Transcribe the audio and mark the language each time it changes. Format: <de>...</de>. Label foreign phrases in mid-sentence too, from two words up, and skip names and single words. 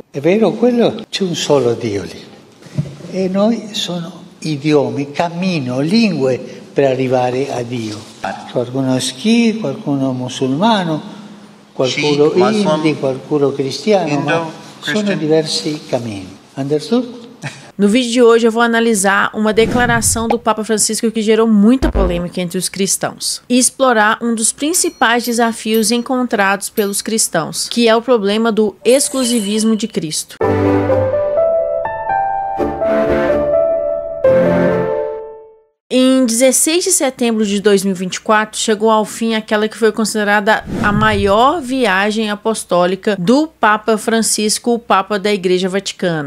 <it>È vero quello? C'è un solo Dio lì. E noi sono idiomi, cammino, lingue per arrivare a Dio. Qualcuno è Sikh, qualcuno musulmano, qualcuno hindi, qualcuno cristiano, ma sono diversi cammini.</it> <en>Understood?</en> <pt>No vídeo de hoje eu vou analisar uma declaração do Papa Francisco que gerou muita polêmica entre os cristãos e explorar um dos principais desafios encontrados pelos cristãos, que é o problema do exclusivismo de Cristo. Em 16 de setembro de 2024, chegou ao fim aquela que foi considerada a maior viagem apostólica do Papa Francisco, o Papa da Igreja Vaticana.</pt>